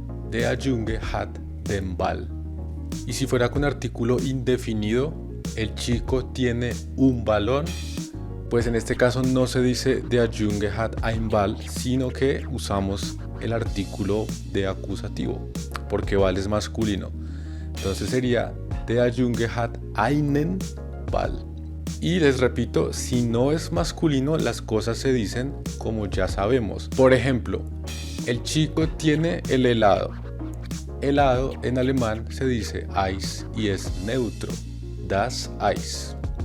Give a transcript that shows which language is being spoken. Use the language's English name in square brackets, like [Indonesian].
[German] Der Junge hat den Ball. [Spanish] Y si fuera con artículo indefinido, el chico tiene un balón, pues en este caso no se dice [German] Der Junge hat ein Ball, [Spanish] sino que usamos el artículo de acusativo, porque Ball es masculino. Entonces sería [German] der Junge hat einen Ball. [Spanish] Y les repito, si no es masculino, las cosas se dicen como ya sabemos. Por ejemplo, el chico tiene el helado. Helado en alemán se dice Eis y es neutro, das Eis.